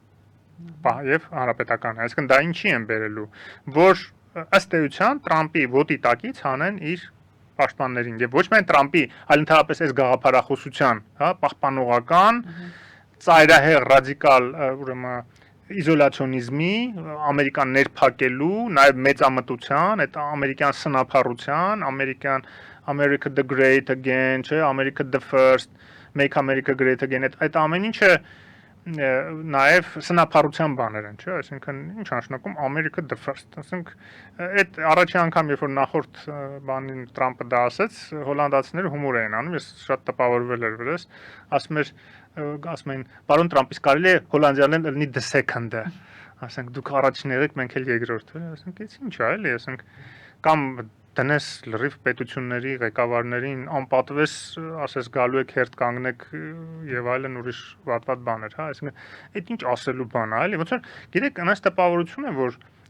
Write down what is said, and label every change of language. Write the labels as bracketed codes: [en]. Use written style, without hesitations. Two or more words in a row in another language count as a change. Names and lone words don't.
[hy] եւ հանրապետականը։ Այսինքն դա ինչի են բերելու, որ ըստ էության Տրամպի ոտի տակից հանեն իր պաշտպաններին եւ ոչ միայն Տրամպի, այլ ընդհանրապես այս գաղափարախոսության, հա, պահպանողական, ծայրահեղ ռադիկալ, ուրեմն իզոլացիոնիզմի, ամերիկան ներփակելու, նաև մեծամտության, այդ ամերիկյան սնափառության, [en] America the Great Again, չէ, America the First, Make America Great Again, [hy] այդ ամեն ինչը նաև սնափառության բաներ են, չէ, այսինքն ինչ նշանակում [en] America the First, [hy] ասենք այդ առաջի անգամ երբ որ նախորդ բանին Տրամպը դա ասեց, հոլանդացիները հումոր էին անում, ես շատ տպավորվել էր վրես, ասում են, պարոն Տրամպ, իսկ կարելի է հոլանդիաներեն լինի [en] the second- [hy] ը, ասենք դուք առաջին եղեք, մենք էլ երկրորդը, ասենք էս ինչ է, էլի, ասենք կամ դնես լրիվ պետությունների ղեկավարներին անպատվես, ասես գալու եք հերթ կանգնեք եւ այլն ուրիշ վատ բաներ, հա, այսինքն այդ ինչ ասելու բան է, էլի, ոնց որ գիտեք, այնպես տպավորություն է, որ